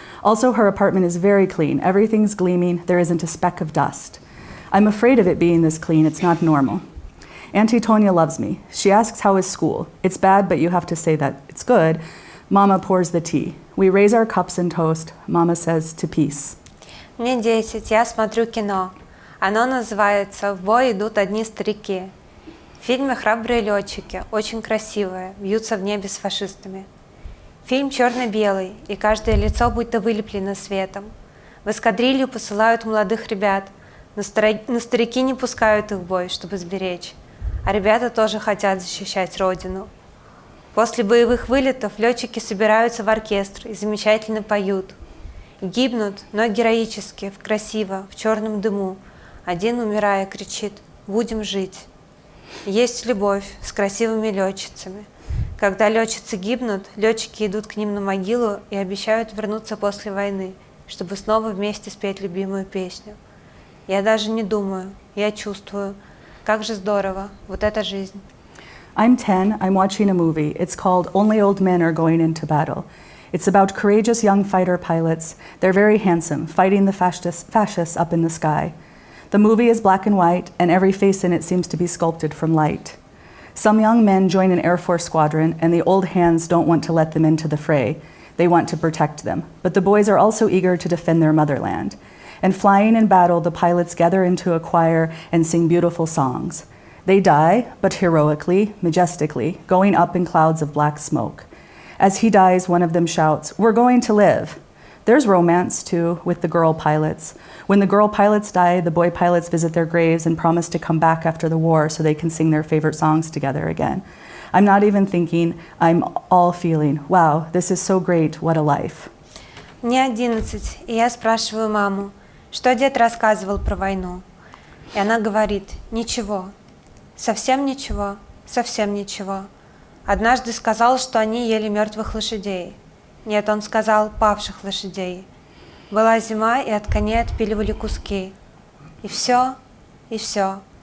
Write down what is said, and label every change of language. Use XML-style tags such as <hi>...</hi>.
<en>Also, her apartment is very clean. Everything's gleaming. There isn't a speck of dust. I'm afraid of it being this clean. It's not normal. Auntie Tonya loves me. She asks, how is school? It's bad, but you have to say that it's good. Mama pours the tea. We raise our cups and toast. Mama says, to peace.</en> <ru>Мне 10, я смотрю кино. Оно называется «В бой идут одни старики». В фильме «Храбрые летчики», очень красивые, бьются в небе с фашистами. Фильм черно-белый, и каждое лицо будто вылеплено светом. В эскадрилью посылают молодых ребят, но старики не пускают их в бой, чтобы сберечь. А ребята тоже хотят защищать родину. После боевых вылетов летчики собираются в оркестр и замечательно поют. Гибнут, но героически, красиво, в черном дыму. Один, умирая, кричит: «Будем жить». Есть любовь с красивыми летчицами. Когда летчицы гибнут, летчики идут к ним на могилу и обещают вернуться после войны, чтобы снова вместе спеть любимую песню. Я даже не думаю, я чувствую. Как же здорово, вот эта жизнь.</ru> <en>I'm 10. I'm watching a movie. It's called Only Old Men Are Going Into Battle. It's about courageous young fighter pilots. They're very handsome, fighting the fascists up in the sky. The movie is black and white, and every face in it seems to be sculpted from light. Some young men join an Air Force squadron, and the old hands don't want to let them into the fray. They want to protect them. But the boys are also eager to defend their motherland. And flying in battle, the pilots gather into a choir and sing beautiful songs. They die, but heroically, majestically, going up in clouds of black smoke. As he dies, one of them shouts, "We're going to live." There's romance, too, with the girl pilots. When the girl pilots die, the boy pilots visit their graves and promise to come back after the war so they can sing their favorite songs together again. I'm not even thinking, I'm all feeling, wow, this is so great, what a life.</en> <ru>Мне 11, и я спрашиваю маму, что дед рассказывал про войну. И она говорит: ничего, совсем ничего, совсем ничего. Однажды сказал, что они ели мертвых лошадей. Нет, он сказал павших лошадей. Была зима, и от коней отпиливали куски. И все, и все.</ru>